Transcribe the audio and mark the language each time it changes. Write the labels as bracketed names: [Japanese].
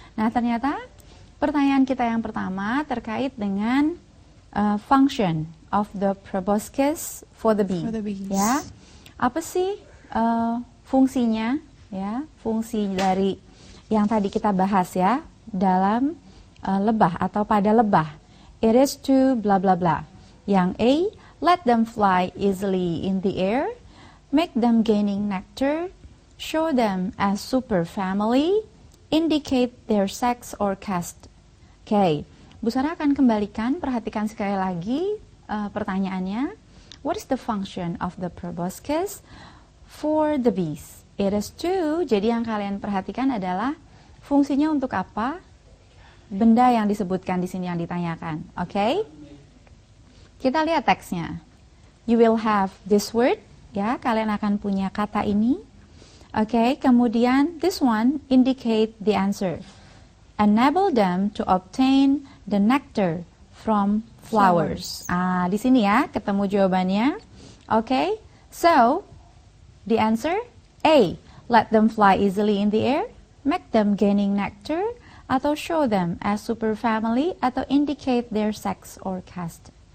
[Indonesian] Nah, ternyata pertanyaan kita yang pertama terkait dengan [English] function of the proboscis for the bee. [Indonesian] Ya, apa sih fungsinya? Ya, fungsi dari yang tadi kita bahas ya dalam lebah atau pada lebah. [English] It is to bla bla bla. [Indonesian] Yang [English] A, let them fly easily in the air, make them gaining nectar, show them as superfamily, indicate their sex or caste. [Indonesian] Oke, Bu Sarah akan kembalikan, perhatikan sekali lagi pertanyaannya. [English] What is the function of the proboscis for the bees? It is to, [Indonesian] jadi yang kalian perhatikan adalah fungsinya untuk apa? Benda yang disebutkan di sini yang ditanyakan. Oke? Kita lihat teksnya. [English] You will have this word, [Indonesian] ya, kalian akan punya kata ini. Oke, kemudian [English] this one indicate the answer. Enable them to obtain the nectar from flowers. [Indonesian] Di sini ya, ketemu jawabannya. [English] Oke, so the answer A, let them fly easily in the air, make them gaining nectar, atau show them as superfamily, atau indicate their sex or caste.